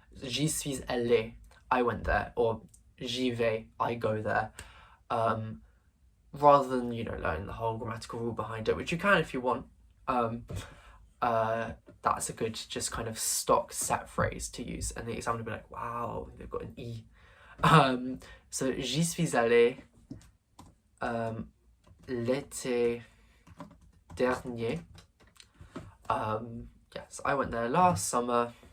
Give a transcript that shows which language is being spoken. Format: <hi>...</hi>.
<fr>J'y suis allé,</fr> <en>I went there, or</en> <fr>j'y vais,</fr> <en>I go there. Rather than, learning the whole grammatical rule behind it, which you can if you want. That's a good just kind of stock set phrase to use, and the examiner will be like, wow, they've got an E.</en> <fr>So j'y suis allé l'été dernier.</fr> <en>Yes, I went there last summer.</en>